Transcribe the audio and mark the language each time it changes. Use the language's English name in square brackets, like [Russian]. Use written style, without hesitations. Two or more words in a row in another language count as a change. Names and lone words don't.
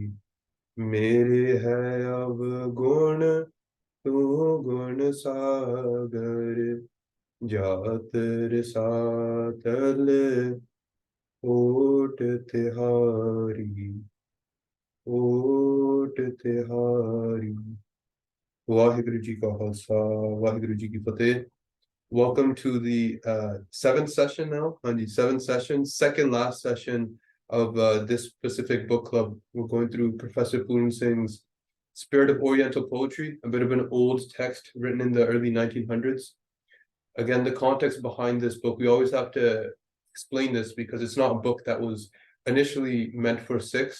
[Punjabi] ਮੇਰੇ ਹੈ ਅਬ ਗੁਣ ਤੂ ਗੁਣ ਸਾਗਰ। ਜਾਤ ਰਸਾਤਲ ਓਟ ਤਿਹਾਰੀ। ਓਟ ਤਿਹਾਰੀ। ਵਾਹਿਗੁਰੂ ਜੀ ਕਾ ਖਾਲਸਾ ਵਾਹਿਗੁਰੂ ਜੀ ਕੀ ਫਤੇਹ। [English] Welcome to the seventh session now, on the seventh session, second last session of this specific book club. We're going through Professor Poon Singh's Spirit of Oriental Poetry, a bit of an old text written in the early 1900s. Again, the context behind this book, we always have to explain this because it's not a book that was initially meant for Sikhs.